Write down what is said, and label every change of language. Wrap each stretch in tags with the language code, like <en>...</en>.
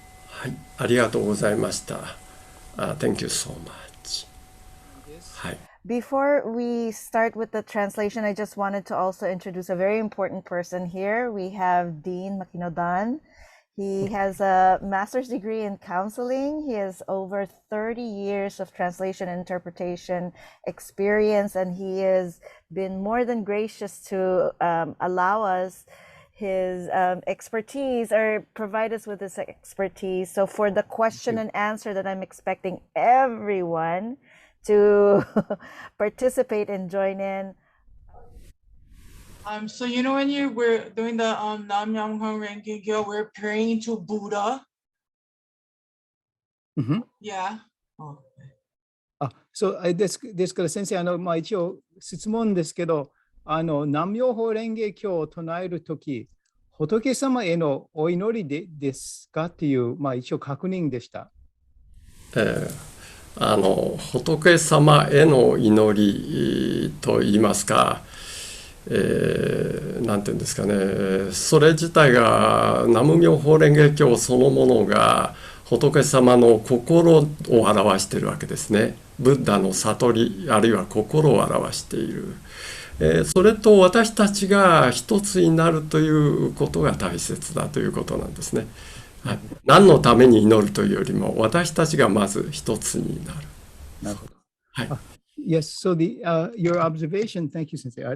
<ja>はい、ありがとうございました。</ja> <en>Thank you so much. はい。 Before we start with the translation, I just wanted to also introduce a very important person here. We have Dean Makinodan. He has a master's degree in counseling. He has over 30 years of translation and interpretation experience, and he has been more than gracious to allow us his expertise or provide us with his expertise. So for the question and answer that I'm expecting everyone to participate and join in. So you know when we're doing the Nam Myoho Renge Kyo, we're praying to Buddha. Yeah. Oh.</en> <ja>そうですから先生、一応質問ですけど、南無法蓮華経を唱えるとき、仏様へのお祈りですかっていう、一応確認でした。仏様への祈りといいますか、なんていうんですかね、それ自体が南無妙法蓮華経そのものが仏様の心を表しているわけですね。ブッダの悟りあるいは心を表している。それと私たちが一つになるということが大切だということなんですね。はい、何のために祈るというよりも私たちがまず一つになる。なるほど。はい。</ja> <en>Yes, so your observation, thank you, Sensei.</en>